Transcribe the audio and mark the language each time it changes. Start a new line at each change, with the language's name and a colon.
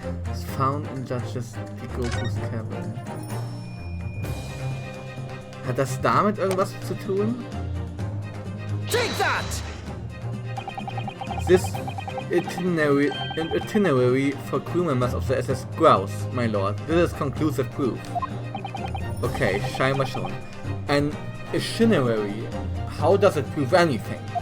English: It's found in Judge's Goku's cabin.
German: Hat das damit irgendwas zu tun?
English: Take that! This itinerary for crew members of the SS Grouse, my lord. This is conclusive proof. Okay,
German: scheinbar schon.
English: An itinerary, how does it prove anything?